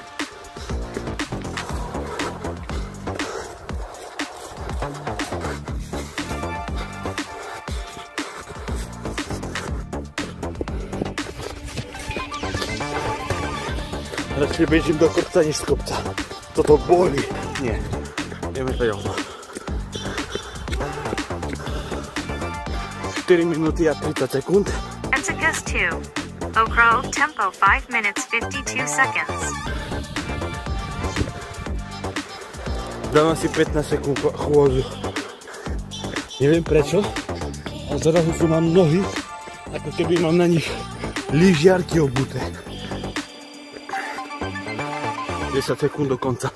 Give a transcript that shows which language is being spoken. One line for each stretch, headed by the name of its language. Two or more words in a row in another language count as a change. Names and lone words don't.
Slovak: Radšej bežím do kopca, než z kopca. Toto bolí. Nie. Ideme to ďalej. 4 minúty a 30 sekúnd. Exodus 2.
English: Oak Grove tempo 5 minutes 52 seconds.
Slovak: Dám asi 15 sekúnd chôdzu. Neviem prečo, ale zrazu sú mám nohy, ako keby mám na nich lyžiarky obuté. 10 sekúnd do konca.